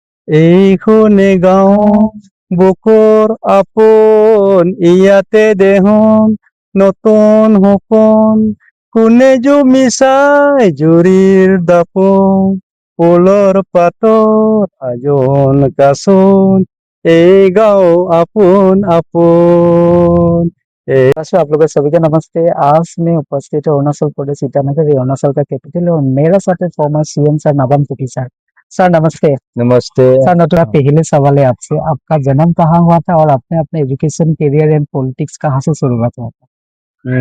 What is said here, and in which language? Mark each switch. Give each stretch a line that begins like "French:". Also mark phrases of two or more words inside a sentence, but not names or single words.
Assamese: এইখনে গাঁও বুকৰ আপোন ইয়াতে দেহন নতুন সপোন কোনে জো মিছাই জুৰিৰ দাপোন ফুলৰ পাতৰ আজন কাচোন এই গাঁও আপোন আপোন।
Hindi: आप लोग सभी का नमस्ते। आज मैं उपस्थित हूँ अरुणाचल प्रदेश ईटानगर, ये अरुणाचल का कैपिटल है और मेरे साथ है
English: former CM
Hindi: सर नाबम तुकी सर। सर नमस्ते। नमस्ते। सर नथुरा पहले सवाल है आपसे, आपका जन्म कहाँ हुआ था और आपने अपने
English: education career and politics
Hindi: कहाँ से शुरुआत हुआ था?